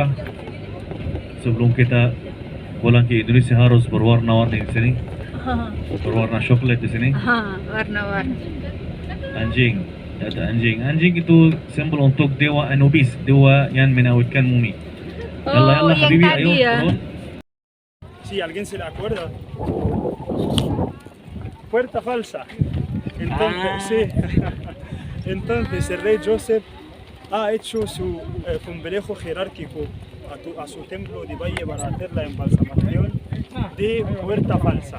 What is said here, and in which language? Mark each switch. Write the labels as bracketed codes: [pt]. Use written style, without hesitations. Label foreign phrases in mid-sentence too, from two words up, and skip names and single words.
[id] Sebelum kita pulang ke Indonesia harus berwarna-warni di sini. Berwarna coklat di sini. Warna-warni. Anjing, ada anjing. Anjing itu simbol untuk dewa Anubis, dewa yang menautkan bumi. [ar] Yalla yalla [id] yang habibi, tadi ayo ya. turun. [es] Sí, ¿alguien se la acuerda? Puerta falsa. Entonces, sí. Entonces el rey Joseph ha hecho su complejo jerárquico a su templo de Valle para hacer la embalsamación de puerta falsa.